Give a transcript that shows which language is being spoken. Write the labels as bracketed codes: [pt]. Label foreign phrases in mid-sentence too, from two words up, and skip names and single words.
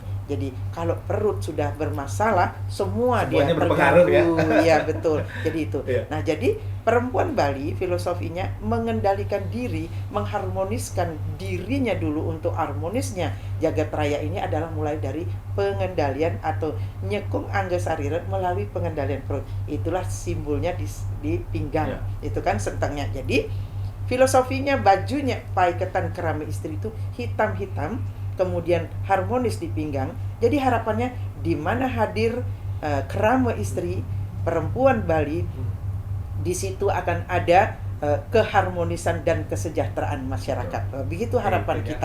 [id] Jadi kalau perut sudah bermasalah, semuanya dia berpengaruh ya. Ya betul. Jadi itu. Nah, jadi perempuan Bali filosofinya mengendalikan diri, mengharmoniskan dirinya dulu untuk harmonisnya jagat raya ini adalah mulai dari pengendalian atau [ban] nyekung angga sarira [id] melalui pengendalian perut. Itulah simbolnya di pinggang. Itu kan sentangnya. Jadi filosofinya bajunya paiketan kerama istri itu hitam-hitam, kemudian harmonis di pinggang. Jadi harapannya di mana hadir kerama istri perempuan Bali, di situ akan ada keharmonisan dan kesejahteraan masyarakat. Begitu harapan kita.